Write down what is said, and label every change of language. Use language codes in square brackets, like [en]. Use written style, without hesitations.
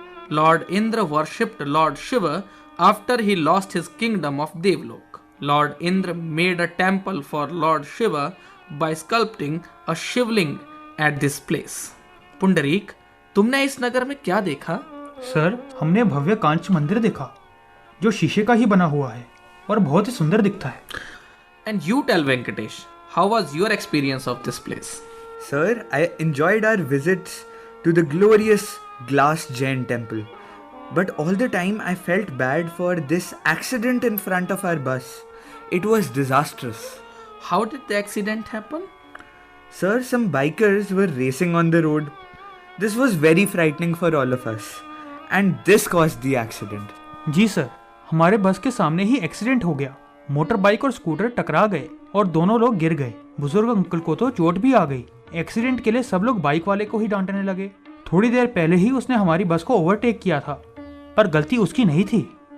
[en] Lord Indra worshipped Lord Shiva after he lost his kingdom of Devlok. Lord Indra made a temple for Lord Shiva by sculpting a shivling at this place. [hi] Pundarik, तुमने इस नगर में क्या देखा? Sir, हमने भव्य कांच मंदिर देखा जो शीशे का ही बना हुआ है और बहुत ही सुंदर दिखता है। [en] And you tell Venkatesh, how was your experience of this place? Sir, I enjoyed our visits to the glorious glass Jain temple, but all the time I felt bad for this accident in front of our bus. It was disastrous. How did the accident happen? Sir, some bikers were racing on the road. This was very frightening for all of us, and this caused the accident. [hi] Ji sir, हमारे बस के सामने ही accident हो गया। Motor bike और scooter टकरा गए और दोनों लोग गिर गए। बुजुर्ग अंकल को तो चोट भी आ गई। एक्सीडेंट के लिए सब लोग बाइक वाले को ही डांटने लगे। थोड़ी देर पहले ही उसने हमारी बस को ओवरटेक किया था, पर गलती उसकी नहीं थी।